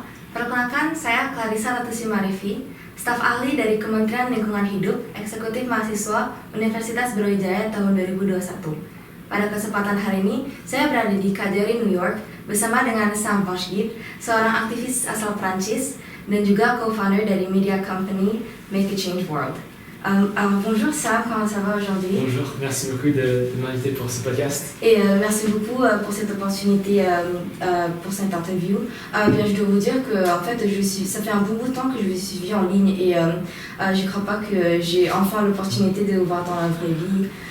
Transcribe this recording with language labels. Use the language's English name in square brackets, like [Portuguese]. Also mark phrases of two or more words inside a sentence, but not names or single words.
[Indonesian] Perkenalkan, saya Clarissa Ratusima Arifi, staf ahli dari Kementerian Lingkungan Hidup, Eksekutif Mahasiswa Universitas Brawijaya tahun 2021. Pada kesempatan hari ini, saya berada di Citarum, New York, bersama dengan Sam Bencheghib, seorang aktivis asal Prancis, dan juga co-founder dari [English] media company [Indonesian] Make a Change World. [French] Bonjour Sam, comment ça va aujourd'hui? Bonjour, merci beaucoup de m'inviter pour ce podcast. Et merci beaucoup pour cette opportunité, pour cette interview. Bien, je dois vous dire que en fait, ça fait un bon bout de temps que je vous suis en ligne et je ne crois pas que j'ai enfin l'opportunité de vous voir dans la vraie vie.